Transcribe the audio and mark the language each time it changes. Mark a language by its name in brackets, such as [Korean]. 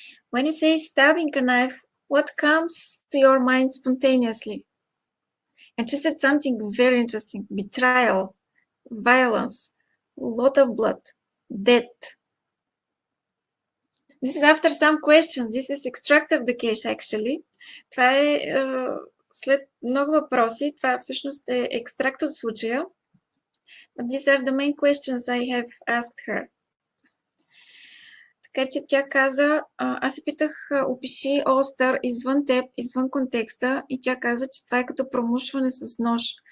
[English] When you say stabbing a knife, what comes to your mind spontaneously? And she said something very interesting: betrayal, violence, lot of blood, death. This is after some questions. This is extract of the case, actually. [Bulgarian] Това е след много въпроси. Това всъщност е екстракт от случая. [English] But these are the main questions I have asked her. [Bulgarian] Така че тя каза, аз се питах, опиши остър извън теб, извън контекста, и тя каза, че това е като промушване с нож.